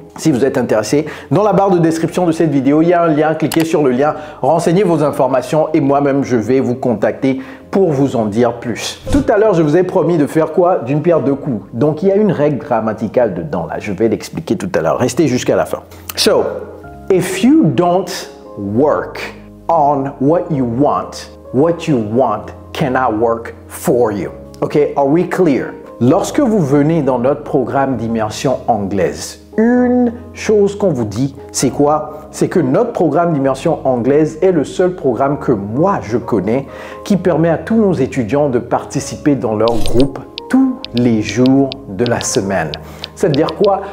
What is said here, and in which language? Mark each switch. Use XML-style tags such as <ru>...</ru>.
<fr>Si vous êtes intéressé, dans la barre de description de cette vidéo, il y a un lien, cliquez sur le lien, renseignez vos informations et moi-même je vais vous contacter pour vous en dire plus. Tout à l'heure, je vous ai promis de faire quoi? D'une pierre deux coups. Donc, il y a une règle grammaticale dedans là, je vais l'expliquer tout à l'heure. Restez jusqu'à la fin.</fr> <en>So, if you don't work on what you want cannot work for you. Okay, are we clear?</en> <fr>Lorsque vous venez dans notre programme d'immersion anglaise, une chose qu'on vous dit, c'est quoi? C'est que notre programme d'immersion anglaise est le seul programme que moi je connais qui permet à tous nos étudiants de participer dans leur groupe tous les jours de la semaine. C'est-à-dire quoi?</fr>